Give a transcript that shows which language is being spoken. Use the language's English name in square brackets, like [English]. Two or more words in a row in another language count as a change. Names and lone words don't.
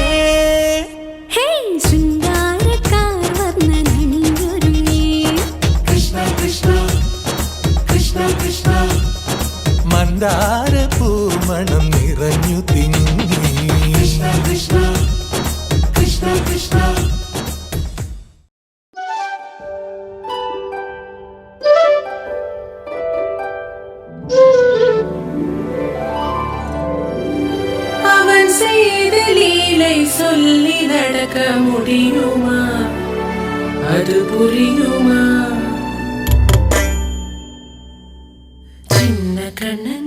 [Malayalam] ഹേ ശൃംഗാരക്കാർ വർണ്ണനണിഞ്ഞൊരുങ്ങി കൃഷ്ണ കൃഷ്ണ കൃഷ്ണ കൃഷ്ണ മന്ദാര പൂമണം നിറഞ്ഞു തിങ്ങി കൃഷ്ണ കൃഷ്ണ കൃഷ്ണ കൃഷ്ണ [Tamil] அவன் செய்த லீலை சொல்லி நடக்க முடியுமா அது புரியுமா சின்ன கண்ணன்